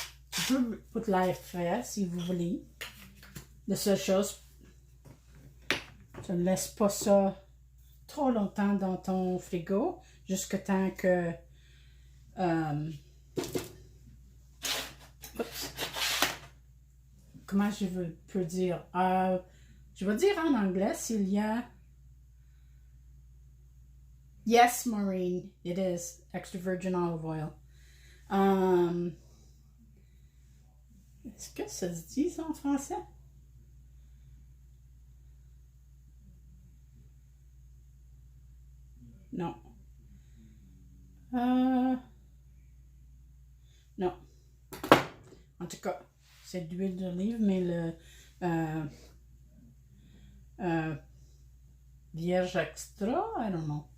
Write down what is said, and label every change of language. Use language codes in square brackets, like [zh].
[fr] Tu peux mettre l'ail frais si vous voulez. La seule chose, tu ne laisses pas ça trop longtemps dans ton frigo jusqu'à temps que comment je peux dire? Je vais dire en anglais s'il y a. [en] Yes, Maureen, it is extra virgin olive oil. [fr] Est-ce que ça se dit ça en français? Non. Non. En tout cas, c'est de l'huile d'olive, mais le vierge extra, [en] I don't know.